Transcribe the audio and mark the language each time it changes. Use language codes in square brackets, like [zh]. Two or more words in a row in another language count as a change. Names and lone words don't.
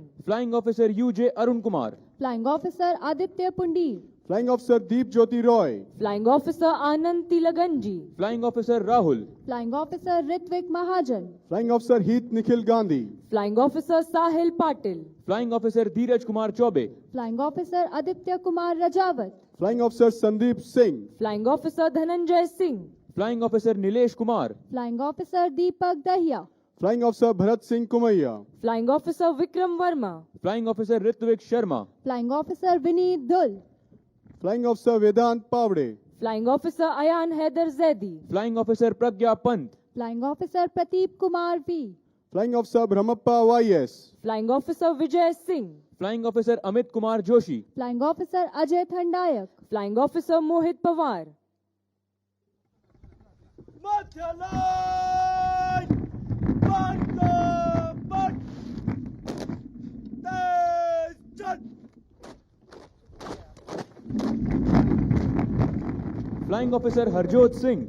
[en] Flying Officer UJ Arun Kumar. Flying Officer Aditya Pundir. Flying Officer Deep Jyoti Roy. Flying Officer Anand Tilaganji. Flying Officer Rahul. Flying Officer Ritvik Mahajan. Flying Officer Heath Nikhil Gandhi. Flying Officer Sahil Patil. Flying Officer Dheeraj Kumar Chaube. Flying Officer Aditya Kumar Rajawat. Flying Officer Sandeep Singh. Flying Officer Dhananjay Singh. Flying Officer Nilesh Kumar. Flying Officer Deepak Dahiya. Flying Officer Bharat Singh Kumaiya. Flying Officer Vikram Verma. Flying Officer Ritvik Sharma. Flying Officer Vineet Dul. Flying Officer Vedant Pavde. Flying Officer Ayan Haider Zaidi. Flying Officer Pragya Pant. Flying Officer Prateep Kumar V. Flying Officer Brahmappa YS. Flying Officer Vijay Singh. Flying Officer Amit Kumar Joshi. Flying Officer Ajay Thandayak. Flying Officer Mohit Pawar. Flying Officer Harjot Singh.